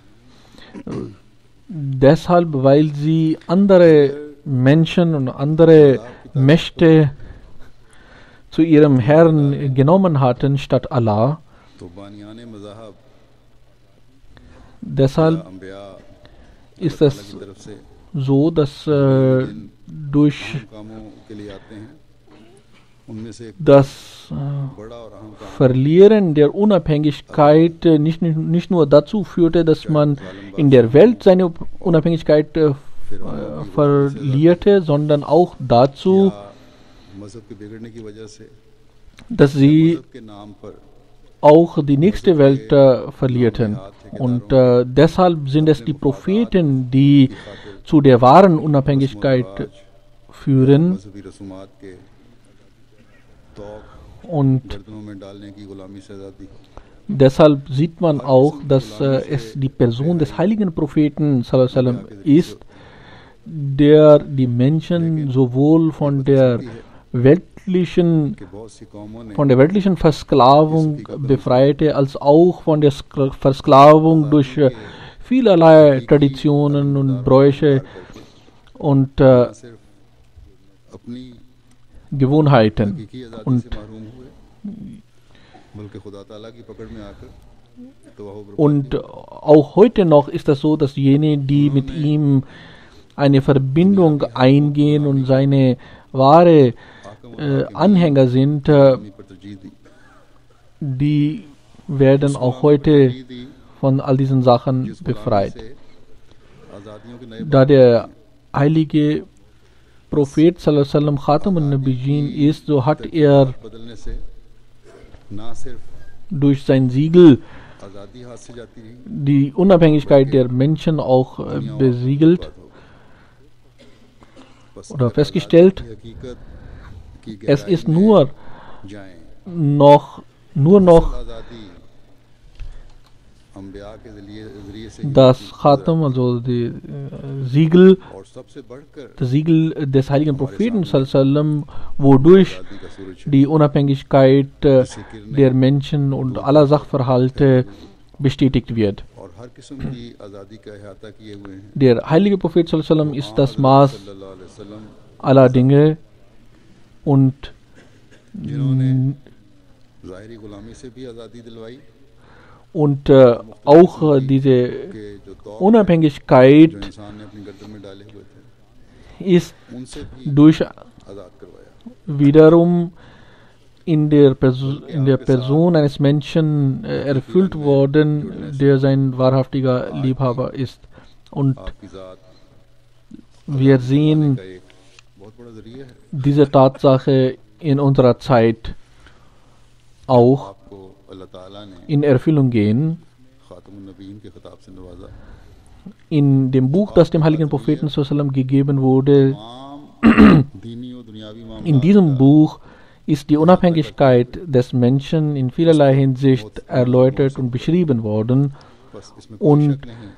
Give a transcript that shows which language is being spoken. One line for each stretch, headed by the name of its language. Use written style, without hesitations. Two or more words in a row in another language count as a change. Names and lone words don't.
German: Deshalb, weil sie andere Menschen und andere Mächte zu ihrem Herrn genommen hatten statt Allah. Deshalb ist es so, dass durch
Urdu: ان میں سے ایک
German: das
Urdu: بڑا اور اہم کام
German: Verlieren der Unabhängigkeit nicht nur dazu führte, dass man in der Welt seine Unabhängigkeit verlierte, sondern auch dazu,
Urdu: یا مذہب کے بگڑنے کی وجہ سے
German: dass sie
Urdu: مذہب کے نام پر
German: auch die nächste Welt verlierten. Und deshalb sind es die Propheten, die zu der wahren Unabhängigkeit führen.
Urdu: مذہبی رسومات کے طوق
German: Und
Urdu: گردنوں میں ڈالنے کی غلامی سے آزادی
German: deshalb sieht man auch, dass es die Person des heiligen Propheten
Arabic: صلى الله عليه وسلم
German: ist, der die Menschen sowohl
Urdu: کہ بہت سی قوموں نے
German: von der weltlichen Versklavung befreite, als auch von der Versklavung durch vielerlei Traditionen und Bräuche und
Urdu: نہ صرف اپنی
German: Gewohnheiten.
Urdu: حقیقی آزادی
German: Und,
Urdu: سے محروم ہوئے بلکہ خدا تعالیٰ کی پکڑ میں آ کر تباہ و برباد
German: und auch heute noch ist das so, dass jene, die mit ihm eine Verbindung eingehen und seine wahre Anhänger sind,
Urdu: ہوئی پر ترجیح دی
German: die werden auch heute
Urdu: ترجیح دی
German: von all diesen Sachen
Urdu: جس غلامی
German: befreit.
Urdu: سے آزادیوں کے نئے
German: Da der heilige Prophet
Arabic: صلى الله عليه وسلم خاتم النبيين
German: ist, so hat er
Urdu: بدلنے سے نہ صرف
German: durch sein Siegel
Urdu: آزادی ہاتھ سے جاتی رہی
German: die Unabhängigkeit der Menschen auch besiegelt
Urdu: बस
German: oder festgestellt.
Urdu: کی حقیقت کی
German: Es
Urdu: गहराई
German: ist
Urdu: में
German: nur
Urdu: जाएं
German: noch
Urdu: آزادی انبیاء کے ذریعے سے
German: das Khatam, also die Siegel,
Urdu: اور سب سے بڑھ کر
German: das Siegel des heiligen Propheten
Arabic: صلى الله عليه وسلم,
German: wodurch
Urdu: آزادی کا سورج
German: die Unabhängigkeit der Menschen und aller Sachverhalte bestätigt wird.
Urdu: اور ہر قسم کی آزادی کا احاطہ کیے ہوئے ہیں
German: Der heilige Prophet
Arabic: صلى الله عليه وسلم
German: ist das Maß
Arabic: صلى الله عليه وسلم
German: aller Dinge und
Urdu: جنہوں نے ظاہری غلامی سے بھی آزادی دلوائی
German: auch diese
Urdu: کے جو طور
German: Unabhängigkeit
Urdu: جو انسان نے اپنی گردن میں ڈالے ہوئے تھے
German: ist
Urdu: ان سے بھی
German: durch
Urdu: آزاد کروایا
German: wiederum in der Person eines Menschen erfüllt worden, der sein wahrhaftiger Liebhaber ist. Und
Urdu: آپ کی ذات
German: wir sehen
Urdu: کا ایک بہت بڑا ذریعہ ہے
German: diese Tatsache in unserer Zeit auch
Urdu: آپ کو اللہ تعالیٰ نے
German: in Erfüllung gehen.
Arabic: خاتم النبيين
Urdu: کے خطاب سے نوازا
German: In dem Buch, das dem heiligen Propheten
Arabic: صلى الله عليه وسلم
German: gegeben wurde,
Urdu: تمام دینی اور دنیاوی
German: in
Urdu: मामलात
German: diesem Buch ist die Unabhängigkeit des Menschen in vielerlei Hinsicht erläutert und beschrieben worden.
Urdu: بس اس میں کوئی
German: Und
Urdu: شک نہیں